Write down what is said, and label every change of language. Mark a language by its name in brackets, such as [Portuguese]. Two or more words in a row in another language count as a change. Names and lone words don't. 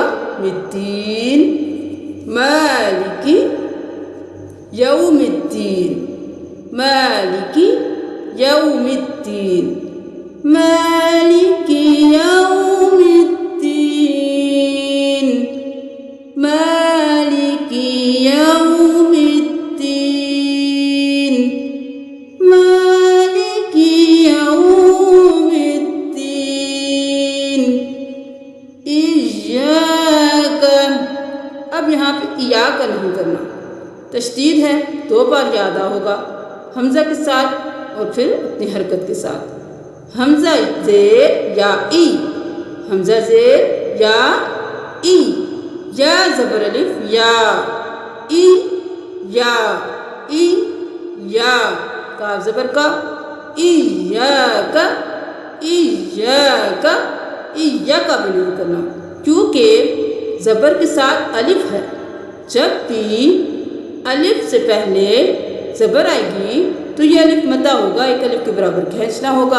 [Arabic] الدین مالکی یوم الدین مالکی یوم الدین مالکی یوم الدین مالکی یوم الدین مالکی یوم الدین. ایاک. [Urdu] اب یہاں پہ ایاک نہیں کرنا، تشدید ہے، 2 بار یاد ہوگا حمزہ کے ساتھ اور پھر اپنی حرکت کے ساتھ. حمزہ زیر یا ای، حمزہ زیر یا ای، یا زبر الف یا، ای یا ای یا، کاف زبر کا، ایاک ایاک ایاک بھی نہیں کرنا کیونکہ زبر کے ساتھ الف ہے جب بھی الف سے پہلے زبر آئے گی تو یہ الف مدہ ہوگا، ایک الف کے برابر کھینچنا ہوگا.